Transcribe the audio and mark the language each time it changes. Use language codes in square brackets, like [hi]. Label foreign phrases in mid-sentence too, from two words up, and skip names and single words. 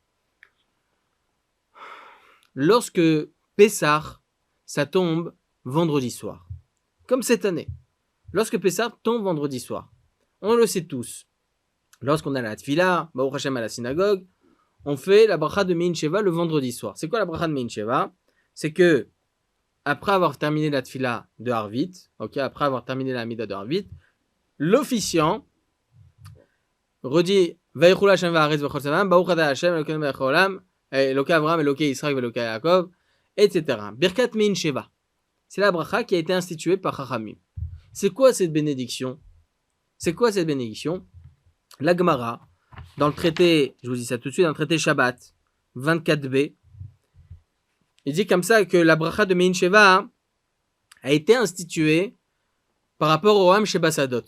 [fr] Lorsque Pessah, ça tombe vendredi soir, comme cette année, lorsque Pessah tombe vendredi soir, on le sait tous, lorsqu'on a la Tfila, [he] ברוך השם [fr] à la synagogue, on fait la bracha de Mein Sheva le vendredi soir. C'est quoi la bracha de Mein Sheva? C'est que, après avoir terminé la Tfila de Harvit, après avoir terminé la Mida de Harvit, l'officiant redit [he] ויכל השם וארץ וכל צבאם, ברוך אתה השם אלוקינו מלך העולם, אלוקי אברהם, אלוקי ישראל, אלוקי יעקב, [fr] etc. [he] ברכת מעין שבע. [fr] C'est la bracha qui a été instituée par Chachamim. C'est quoi cette bénédiction? La Gemara, dans le traité, je vous dis ça tout de suite, dans le traité Shabbat, 24b, il dit comme ça que la bracha de Mein Sheva a été instituée par rapport au [he] עם שבשדות.